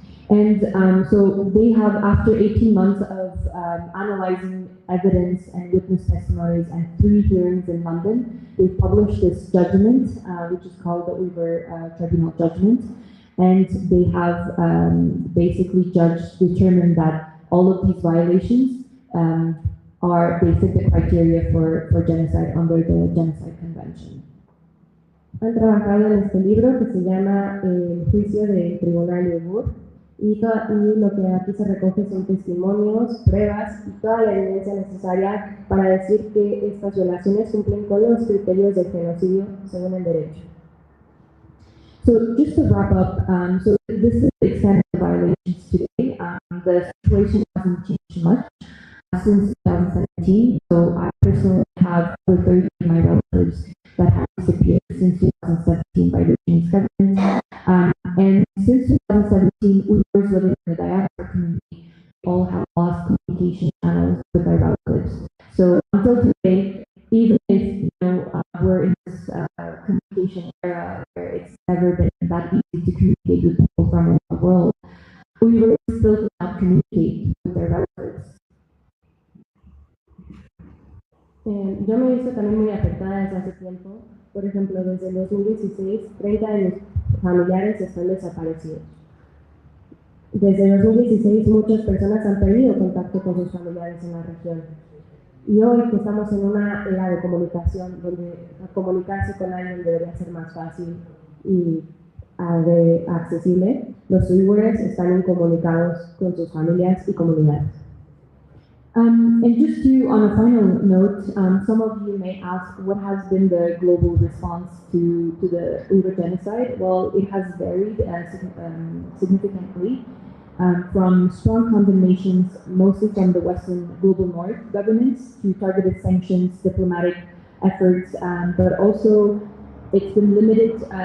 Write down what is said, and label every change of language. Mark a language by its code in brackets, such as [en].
[en] And so they have, after 18 months of analyzing evidence and witness testimonies and 3 hearings in London, they've published this judgment, which is called the Uigur Tribunal Judgment. And they have basically determined that all of these violations they fit the criteria for genocide under the Genocide Convention. [es] Han trabajado en este libro que se llama El juicio del Tribunal Uigur, y lo que aquí se recoge son testimonios, pruebas y toda la evidencia necesaria para decir que estas violaciones cumplen con los criterios de genocidio según el derecho. [en] So just to wrap up, so this is the extent of violations today. The situation hasn't changed much since 2017. So I personally have over 30 of my relatives that have disappeared since 2017 by the Chinese government. And since 2017, Uyghurs living in the diaspora community all have lost communication channels with their relatives. So until today, even if we're in this communication era where it's never been that easy to communicate with people from around the world, Uyghurs still cannot communicate with their relatives. [es] Yo me he visto también muy afectada desde hace tiempo. Por ejemplo, desde el 2016, 30 de mis familiares están desaparecidos. Desde el 2016, muchas personas han perdido contacto con sus familiares en la región. Y hoy que estamos en una era de comunicación, donde comunicarse con alguien debería ser más fácil y accesible, los uigures están incomunicados con sus familias y comunidades. [en] And just on a final note, some of you may ask, what has been the global response to the Uyghur genocide? Well, it has varied significantly, from strong condemnations, mostly from the Western global North governments, to targeted sanctions, diplomatic efforts, but also it's been limited.